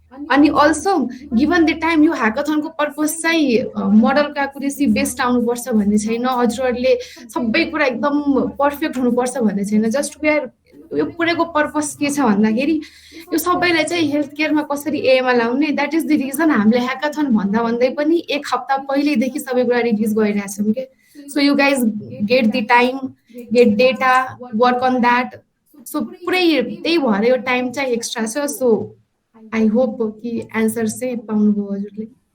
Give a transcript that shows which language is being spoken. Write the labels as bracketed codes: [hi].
[ne] अनि [en] also given the time [ne] यो ह्याकाथनको purpose चाहिँ मोडलको एकुरेसी बेस्ट आउनुपर्छ भन्ने छैन, हजुरहरूले सबै कुरा एकदम पर्फेक्ट हुनुपर्छ भन्ने छैन। जस्ट वेयर यो पुरैको पर्पस के छ भन्दाखेरि यो सबैलाई चाहिँ हेल्थ केयरमा कसरी एआईमा लाउने, [en] that is the reason [ne] हामीले ह्याकाथन भन्दा भन्दै पनि एक हप्ता पहिल्यैदेखि सबै कुरा रिलिज गरिरहेछौँ कि। [en] So you guys get the time, get data, work on that. [ne] So पुरै त्यही भएर यो टाइम चाहिँ एक्स्ट्रा छ। सो आई होप कि एन्सर चाहिँ पाउनुभयो हजुरले।